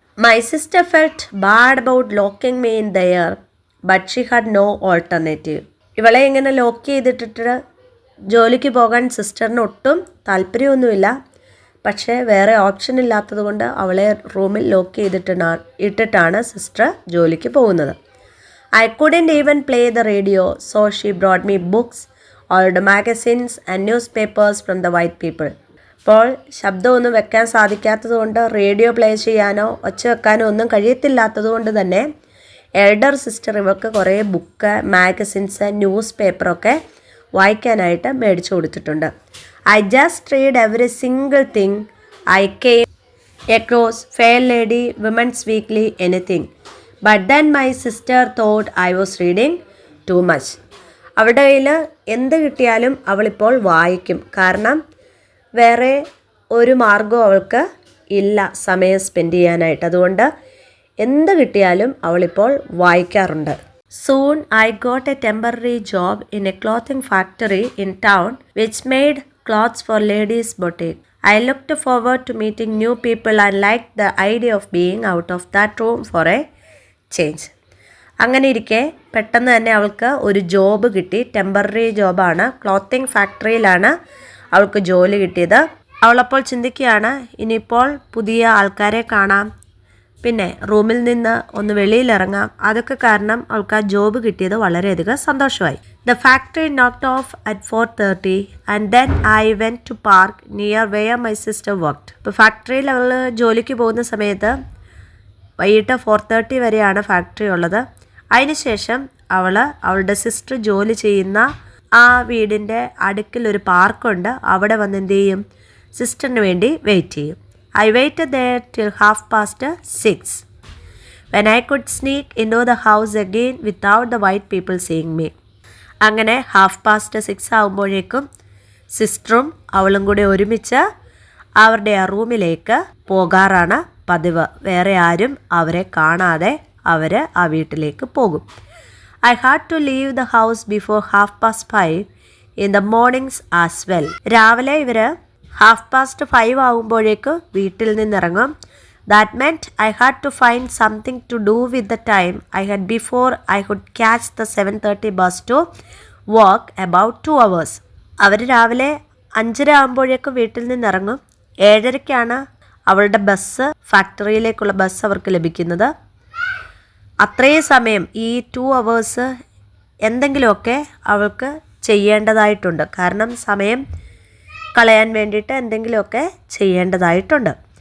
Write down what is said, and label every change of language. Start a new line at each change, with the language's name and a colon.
English: My sister felt bad about locking me in there but she had no alternative.
Malayalam: ഇവളെ ഇങ്ങനെ lock ചെയ്തിട്ടിട്ട് ജോലിക്ക് പോകാൻ സിസ്റ്ററിന് ഒട്ടും താല്പര്യമൊന്നുമില്ല. പക്ഷേ വേറെ ഓപ്ഷൻ ഇല്ലാത്തത് കൊണ്ട് അവളെ റൂമിൽ ലോക്ക് ഇട്ടിട്ടാണ് സിസ്റ്റർ ജോലിക്ക് പോകുന്നത്.
English: I couldn't even play the radio, so she brought me books, old magazines and newspapers from the white people.
Malayalam: അപ്പോൾ ശബ്ദമൊന്നും വെക്കാൻ സാധിക്കാത്തത് കൊണ്ട് റേഡിയോ പ്ലേ ചെയ്യാനോ ഒച്ച വെക്കാനോ ഒന്നും കഴിയത്തില്ലാത്തത് കൊണ്ട് തന്നെ എൽഡർ സിസ്റ്റർ ഇവൾക്ക് കുറേ ബുക്ക്, മാഗസിൻസ്, ന്യൂസ് പേപ്പറൊക്കെ വായിക്കാനായിട്ട് മേടിച്ചു കൊടുത്തിട്ടുണ്ട്.
English: I just read every single thing I came across, Fair Lady, Women's Weekly, anything. But then my sister thought I was reading too much.
Malayalam: അവളുടെ കയ്യിൽ എന്ത് കിട്ടിയാലും അവളിപ്പോൾ വായിക്കും. കാരണം വേറെ ഒരു മാർഗവും അവൾക്ക് ഇല്ല സമയം സ്പെൻഡ് ചെയ്യാനായിട്ട്. അതുകൊണ്ട് എന്ത് കിട്ടിയാലും അവളിപ്പോൾ വായിക്കാറുണ്ട്.
English: Soon I got a temporary job in a clothing factory in town which made clothes for ladies' boutique. I looked forward to meeting new people and liked the idea of being out of that room for a change.
Malayalam: അങ്ങനെ ഇരിക്കെ പെട്ടെന്ന് തന്നെ അവൾക്ക് ഒരു job കിട്ടി. Temporary ജോബാണ്, clothing ഫാക്ടറിയിലാണ് അവൾക്ക് ജോലി കിട്ടിയത്. അവളപ്പോൾ ചിന്തിക്കുകയാണ്, ഇനിയിപ്പോൾ പുതിയ ആൾക്കാരെ കാണാം, പിന്നെ റൂമിൽ നിന്ന് ഒന്ന് വെളിയിലിറങ്ങാം. അതൊക്കെ കാരണം അവൾക്ക് ആ ജോബ് കിട്ടിയത് വളരെയധികം സന്തോഷമായി.
English: The factory knocked off at 4:30 and then I went to park near where my sister worked.
Malayalam: ഇപ്പോൾ ഫാക്ടറിയിൽ അവൾ ജോലിക്ക് പോകുന്ന സമയത്ത് വൈകിട്ട് 4:30 വരെയാണ് ഫാക്ടറി ഉള്ളത്. അതിനുശേഷം അവളുടെ സിസ്റ്റർ ജോലി ചെയ്യുന്ന ആ വീടിൻ്റെ അടുക്കിൽ ഒരു പാർക്കുണ്ട്. അവിടെ വന്ന് എന്ത് ചെയ്യും, സിസ്റ്ററിന് വേണ്ടി വെയിറ്റ് ചെയ്യും.
English: I waited there till 6:30 when I could sneak into the house again without the white people seeing me.
Malayalam: അങ്ങനെ 6:30 ആകുമ്പോഴേക്കും സിസ്റ്ററും അവളും കൂടി ഒരുമിച്ച് അവരുടെ ആ റൂമിലേക്ക് പോകാറാണ് പതിവ്. വേറെ ആരും അവരെ കാണാതെ അവർ ആ വീട്ടിലേക്ക് പോകും.
English: I had to leave the house before 5:30 in the mornings as well.
Malayalam: രാവിലെ ഇവർ 5:30 ആകുമ്പോഴേക്ക് വീട്ടിൽ നിന്നിറങ്ങും.
English: That meant I had to find something to do with the time I had before I could catch the 7:30 bus to walk about 2 hours.
Malayalam: അവർ രാവിലെ 5:30 ആകുമ്പോഴേക്കും വീട്ടിൽ നിന്നിറങ്ങും. 7:30ക്കാണ് അവളുടെ bus, ഫാക്ടറിയിലേക്കുള്ള bus അവർക്ക് ലഭിക്കുന്നത്. അത്രയും സമയം ഈ 2 hours എന്തെങ്കിലുമൊക്കെ അവൾക്ക് ചെയ്യേണ്ടതായിട്ടുണ്ട്. കാരണം സമയം കളയാൻ വേണ്ടിയിട്ട് എന്തെങ്കിലുമൊക്കെ ചെയ്യേണ്ടതായിട്ടുണ്ട്.